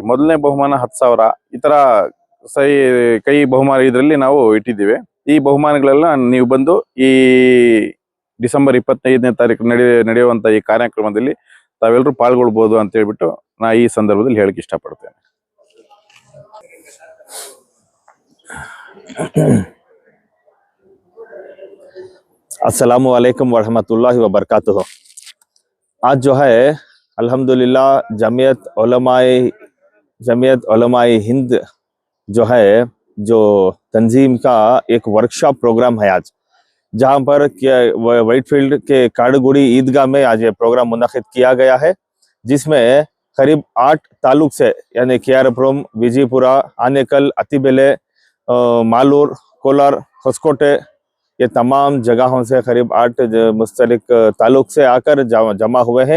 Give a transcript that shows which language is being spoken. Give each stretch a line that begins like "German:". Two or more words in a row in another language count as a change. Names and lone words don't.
Kannada: ಮೊದಲನೇ ಬಹುಮಾನ 10,000, ಈ ತರ ಕೈ ಬಹುಮಾನ ಇದರಲ್ಲಿ ನಾವು ಇಟ್ಟಿದ್ದೀವಿ. ಈ ಬಹುಮಾನಗಳೆಲ್ಲ ನೀವು ಬಂದು ಈ ಡಿಸೆಂಬರ್ 25ನೇ ತಾರೀಕು ನಡೆಯುವಂತ ಈ ಕಾರ್ಯಕ್ರಮದಲ್ಲಿ ತಾವೆಲ್ಲರೂ ಪಾಲ್ಗೊಳ್ಬಹುದು ಅಂತ ಹೇಳ್ಬಿಟ್ಟು ನಾ ಈ ಸಂದರ್ಭದಲ್ಲಿ ಹೇಳಕ್ ಇಷ್ಟಪಡ್ತೇನೆ.
Arabic: السلام عليكم ورحمة الله وبركاته.
Urdu: آج جو ہے الحمدللہ جمعیت علمائے ہند جو ہے، جو تنظیم کا ایک ورکشاپ پروگرام ہے آج، جہاں پر व्हाइटफील्ड کے काड़गुड़ी عیدگاہ میں آج یہ پروگرام منعقد کیا گیا ہے، جس میں قریب 8 تعلق سے یعنی केआरपुरम, विजयपुरा, आनेकल, अतिबेले, मालूर, कोलार, ಹೊಸಕೋಟೆ یہ تمام جگہوں سے قریب 8 مستلک تعلق سے آ کر جمع ہوئے ہیں।